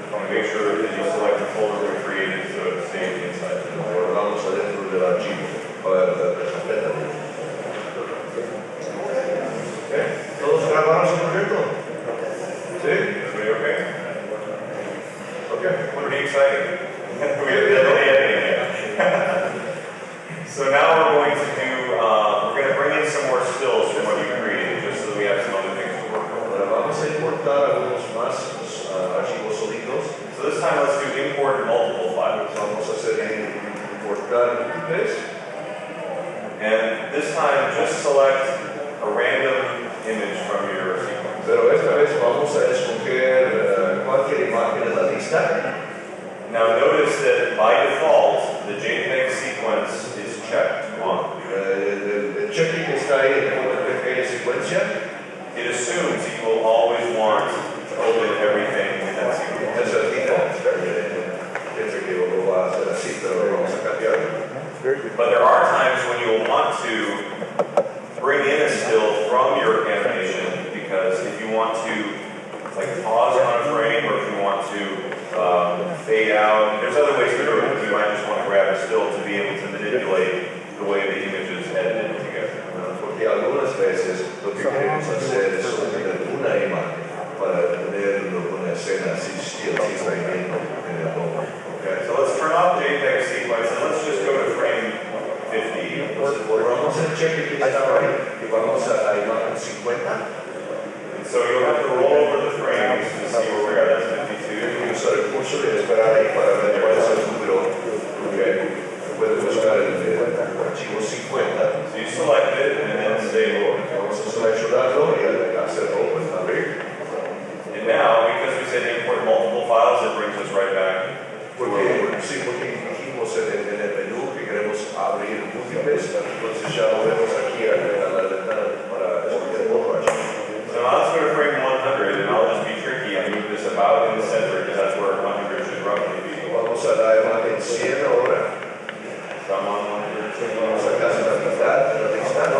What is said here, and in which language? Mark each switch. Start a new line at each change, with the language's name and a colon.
English: Make sure that you select the folder we created so it stays inside.
Spanish: Vamos adentro del archivo. Carpeta. Okay. ¿Todos grabaron su proyecto? ¿Sí?
English: Everybody okay? Okay. Pretty exciting. We have the editing. So now we're going to bring in some more stills from what you created, just so that we have some other things to work on.
Spanish: Ahora vamos a importar algunos más archivos sólidos.
English: So this time let's do import multiple files.
Spanish: Vamos a hacer importar múltiples.
English: And this time just select a random image from your sequence.
Spanish: Pero esta vez vamos a escoger cualquier imagen de la lista.
English: Now notice that by default, the JPEG sequence is checked on.
Spanish: El cheque que está ahí en el JPG secuencia.
English: It assumes that you will always want to open everything in that sequence.
Spanish: Es el default. Piensa que lo va a hacer así, pero lo vamos a cambiar.
English: But there are times when you'll want to bring in a still from your animation, because if you want to like pause on a frame, or if you want to fade out, there's other ways to do it. You might just want to grab a still to be able to manipulate the way the image is edited together.
Spanish: Porque algunas veces lo que queremos hacer es obtener una imagen para tener una escena así still, así trayendo en el logo.
English: Okay. So let's turn off JPEG sequence and let's just go to frame 50.
Spanish: Entonces borramos el cheque que estaba ahí y vamos a la imagen 50.
English: And so you'll have to roll over the frames to see where we are. That's 52.
Spanish: Y usar el curso de esperar ahí para ver cuál es el número. Okay. Puedes buscar el archivo 50.
English: So you select it and then say open.
Spanish: Vamos a seleccionarlo y hacer open, abrir.
English: And now, because we said import multiple files, it brings us right back.
Spanish: Porque dijimos en el menú que queremos abrir múltiples, entonces ya lo vemos aquí a la ventana para escoger otro archivo.
English: So now let's go to frame 100, and I'll just be tricky and move this about in the center, because that's where 100 should roughly be.
Spanish: Vamos a la imagen 100 ahora.
English: Someone 100.
Spanish: Vamos a casi la mitad de la lista, ¿no?